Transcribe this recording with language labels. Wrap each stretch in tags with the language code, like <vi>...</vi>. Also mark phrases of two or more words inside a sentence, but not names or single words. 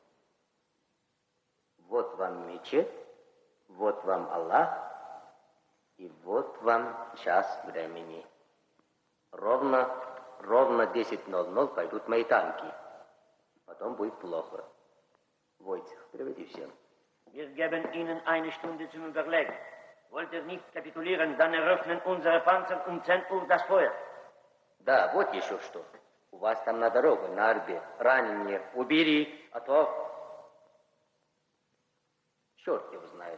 <ru>Вот вам мечеть, вот вам Аллах, и вот вам час времени. Ровно 10:00 пойдут мои танки. Потом будет плохо. Войтех, приведи всем.</ru> <de>Wir geben Ihnen eine Stunde zum Überlegen. Wollt ihr nicht kapitulieren, dann eröffnen unsere Panzer um 10 Uhr das Feuer.</de> <ru>Да, вот еще что. У вас там на дорогу, на Арбе, раненые убери, а то... Черт его знает.</ru>